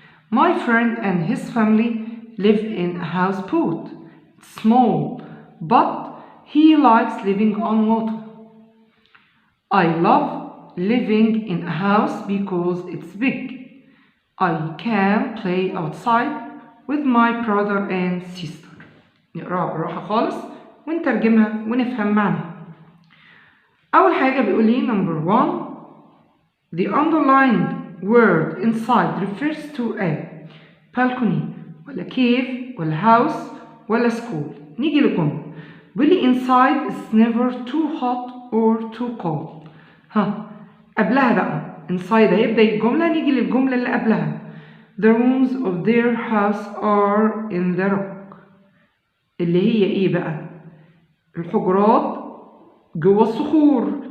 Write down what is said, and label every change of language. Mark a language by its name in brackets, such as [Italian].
[English] My friend and his family live in a houseboat. It's small, but he likes living on water. I love living in a house because it's big. I can play outside with my brother and sister. [Arabic] نقراها بالراحة خالص ونترجمها ونفهم معناها. أول حاجة بيقول لي number 1. [English] The underlined word inside refers to a balcony ولا cave ولا house ولا school. [Arabic] نيجي للجملة. بيقول لي [English] inside is never too hot or too cold. [Arabic] قبلها بقى inside هيبدأ الجملة. نيجي للجملة اللي قبلها. [English] The rooms of their house are in the rock. [Arabic] اللي هي ايه بقى؟ الحجرات جوه الصخور.